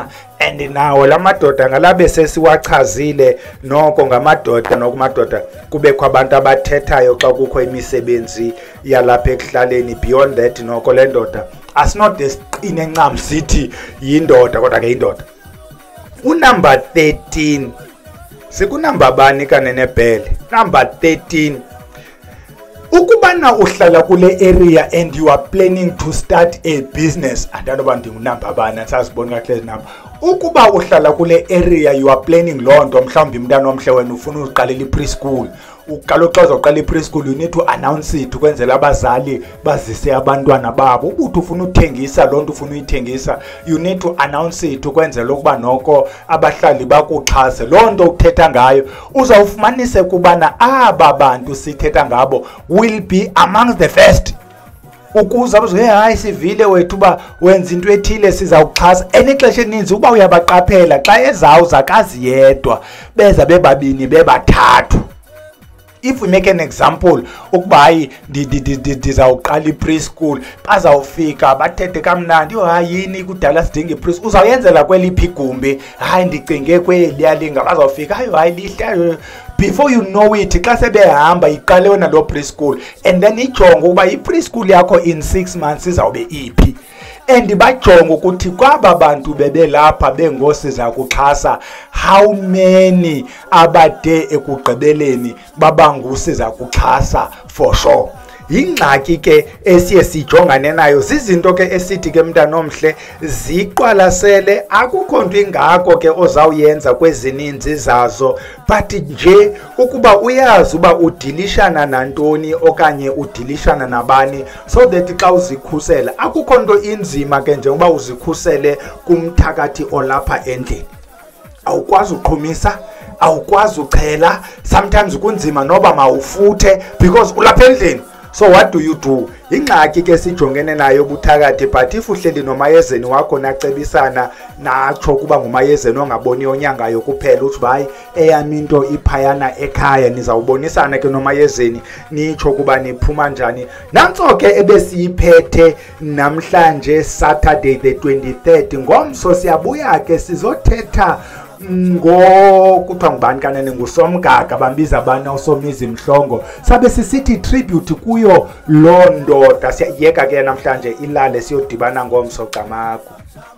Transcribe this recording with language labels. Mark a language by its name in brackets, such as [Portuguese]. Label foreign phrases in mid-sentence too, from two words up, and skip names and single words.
[Xhosa] And nawo la madoda ngalabe sesiwachazile noko ngamadoda nokumadoda kubekho abantu abathethayo xa kukho imisebenzi yalapha ekuhlaleni. [English] Beyond that [Xhosa] noko le ndoda asinode siqine ncam sithi yindoda kodwa ke yindoda. Unumber 13 sikunumber bani kanenebhele? [English] Number 13, [Xhosa] ukubana uhlala kule [English] area and you are planning to start a business. [Xhosa] Andanoba ndingunumber bani sasibona kahle namba. Ukuba uhlala kule area [English] you are planning [Xhosa] loo nto, mhlawumbi umntana omhle wena ufuna uqalela i-preschool, ukaloxa uzoqala i-preschool [English] you need to announce it [Xhosa] ukwenzela abazali bazise abantwana babo. Ubuthi ufuna uthengisa loo nto ufuna uyithengisa, [English] you need to announce it [Xhosa] ukwenzela ukuba noko abahlali bakuxhase loo nto uthetha ngayo. Uzawufumanise kubana aba bantu sithetha ngabo [English] will be amongst the first [Xhosa] ukuze abazo hayi sivile wethu uba wenza into ethile sizawuxhasa. Enixesha eninzi uba uyabaqaphela xa ezawuza kazi yedwa beza bebabini bebathathu. [English] If we make an example [Xhosa] ukuba hayi ndizawuqala i-preschool, bazawufika bathethe kamnandi hayi yini kudala sidinga i-preschool, uzawuyenzela kweliphi igumbi, hayi ndicinge kweliya linga, bazawufika hayi lihle. [English] Before you know it [Xhosa] xa sebehamba iqale wena lo preschool, and then ijonge ukuba i-preschool yakho [English] in 6 months [Xhosa] izawube iphi. And bajonge ukuthi kwaba bantu bebelapha bengosiza kuxhasa [English] how many [Xhosa] abade ekugqibeleni babangusiza kuxhasa [English] for sure. [Xhosa] Yingxaki ke esiye sijongane nayo, zizinto ke esithi ke mntana omhle ziqwalasele, akukho nto ingako ke ozawuyenza kwezininzi zazo, but nje ukuba uyazi uba udilishana nantoni okanye udilishana nabani, [English] so that [Xhosa] xa uzikhusela akukho nto inzima ke njengoba uzikhusele kumthakathi olapha endlini. Awukwazi uqhumisa, awukwazi uchela, sometimes kunzima noba mawufuthe because ulapha endlini. [English] So what do you do? [Xhosa] Ingxaki ke sijongene nayo buthakathi, but if uhleli nomayezeni wakho nacebisana natsho kuba ngumayezeni ongaboni onyangayo kuphela uthi hayi eyami into iphayana ekhaya, nizawubonisana ke nomayezeni nitsho kuba niphuma njani. Nantso ke ebesiyiphethe namhlanje [English] Saturday the 23rd. [Xhosa] Ngomso siyabuya ke sizothetha kuthiwa ngubani kanene, nguSomgaga bambiza abana uSomizi Mhlongo, sabe sisithi tribute kuyo loo ndoda. Siyayeka ke namhlanje ilale siyodibana ngomso Camagu.